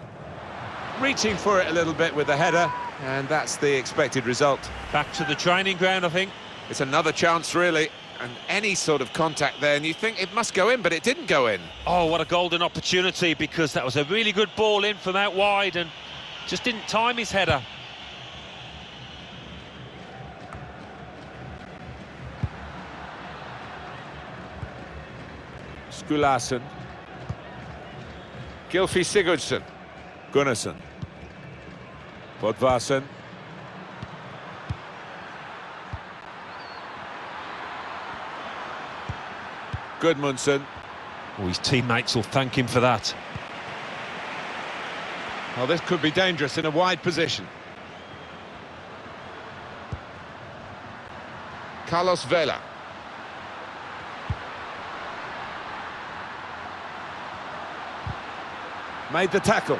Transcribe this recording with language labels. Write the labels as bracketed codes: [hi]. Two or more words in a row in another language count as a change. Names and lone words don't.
[en] Reaching for it a little bit with the header, and that's the expected result. Back to the training ground, I think. It's another chance, really, and any sort of contact there, and you think it must go in, but it didn't go in. Oh, what a golden opportunity, because that was a really good ball in from out wide and just didn't time his header. Skulason. Gylfi Sigurdsson. Gunnarsson. Bodvarsson. Gudmundsson. Oh, his teammates will thank him for that. Well, this could be dangerous in a wide position. Carlos Vela. Made the tackle.